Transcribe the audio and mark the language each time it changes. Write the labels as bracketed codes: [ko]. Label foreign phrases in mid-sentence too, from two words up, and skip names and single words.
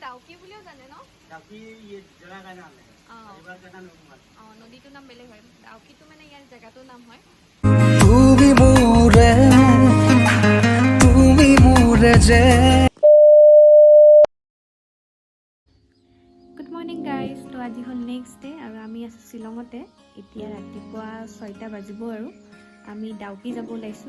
[as] ডাউকি বুলিও জানে ন? [hi] ডাউকি ये जगह का नाम है। परिवार का नाम है। [as] নদীটোৰ নাম বেলেগ হয়। ডাউকিটো মানে ইয়াৰ জেগাটোৰ নাম হয়। তুমি মোৰে যে [en] good morning guys. [as] তো আজি হ'ল [en] next day [as] আৰু আমি আছোঁ শ্বিলঙতে। এতিয়া ৰাতিপুৱা 6টা বাজিব আৰু আমি ডাউকি যাব ওলাইছোঁ।